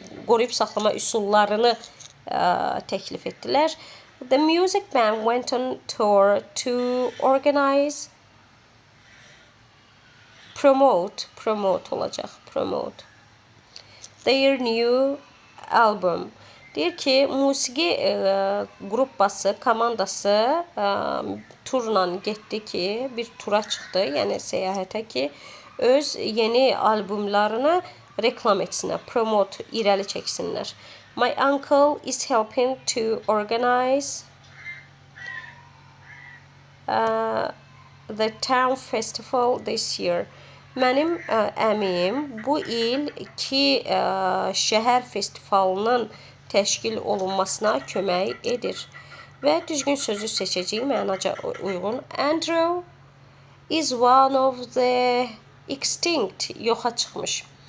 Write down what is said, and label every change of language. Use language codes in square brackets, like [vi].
[az] Qoruyub saxlama üsullarını təklif etdilər. [en] The music band went on tour to organize promote [az] olacaq, [en] promote their new album. [az] Deyir ki, musiqi qrupası, komandası turla getdi ki, bir tura çıxdı, yəni səyahətə ki, öz yeni albümlərini reklam etsinlər, promote, irəli çəksinlər. [en] My uncle is helping to organize the town festival this year. [az] Mənim əmim bu il 2 şəhər festivalının təşkil olunmasına kömək edir. Və düzgün sözü seçəcəyik, mənaca uyğun. [en] Andrew is one of the extinct, [az] yoxa çıxmış.